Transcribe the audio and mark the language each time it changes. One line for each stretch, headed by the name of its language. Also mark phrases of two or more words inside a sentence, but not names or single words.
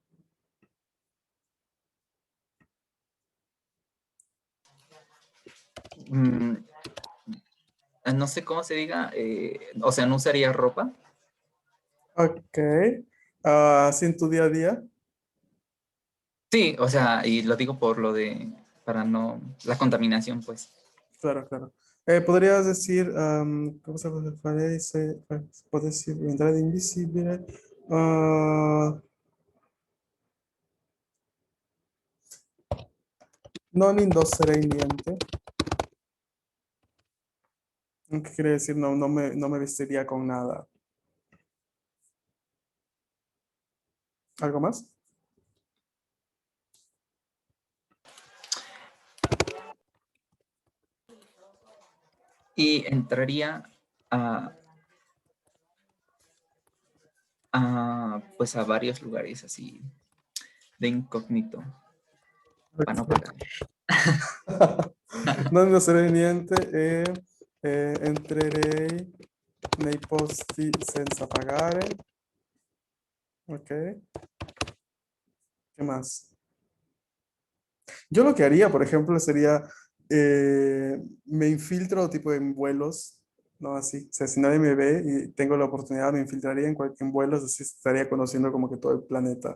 Spanish: Mm, no sé cómo se diga, o sea, no usaría ropa. Ok. Así en tu día a día. Sí, o sea, y lo digo por lo de, para no, la contaminación, pues. Claro, claro. Podrías decir,
Italian: cosa fare se potessi diventare invisibile. Ah, non indosserei niente.
Spanish: ¿Qué quiere decir? No, no me vestiría con nada. ¿Algo más? Y entraría a, pues a varios lugares así de incógnito para no Ok. pagar.
Italian: Non indosserei niente entrerei nei posti senza pagare.
Spanish: Ok. ¿Qué más? Yo lo que haría, por ejemplo, sería, me infiltro tipo en vuelos, ¿no? Así, o sea, si nadie me ve y tengo la oportunidad, me infiltraría en vuelos, así estaría conociendo como que todo el planeta.